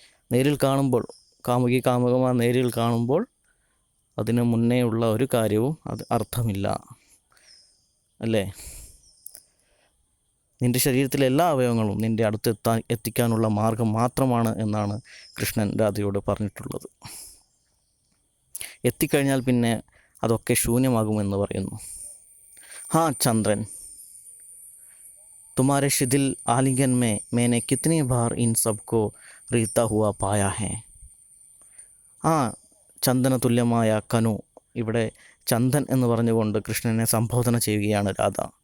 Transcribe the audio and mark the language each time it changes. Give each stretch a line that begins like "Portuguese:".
Malayalam: നേരിൽ കാണുമ്പോൾ, കാമുകമാർ നേരിൽ കാണുമ്പോൾ അതിന് മുന്നേ ഉള്ള ഒരു കാര്യവും അത് അർത്ഥമില്ല, അല്ലേ? നിൻ്റെ ശരീരത്തിലെ എല്ലാ അവയവങ്ങളും നിൻ്റെ അടുത്ത് എത്തിക്കാനുള്ള മാർഗം മാത്രമാണ് എന്നാണ് കൃഷ്ണൻ രാധയോട് പറഞ്ഞിട്ടുള്ളത്. എത്തിക്കഴിഞ്ഞാൽ പിന്നെ അതൊക്കെ ശൂന്യമാകുമെന്ന് പറയുന്നു.
Hindi: हाँ चंद्रन, तुम्हारे शिथिल आलिंगन में मैंने कितनी बार इन सबको रीता हुआ पाया है.
Malayalam: ആ ചന്ദന തുല്യമായ കനു, ഇവിടെ ചന്ദൻ എന്ന് പറഞ്ഞുകൊണ്ട് കൃഷ്ണനെ സംബോധന ചെയ്യുകയാണ് രാധ.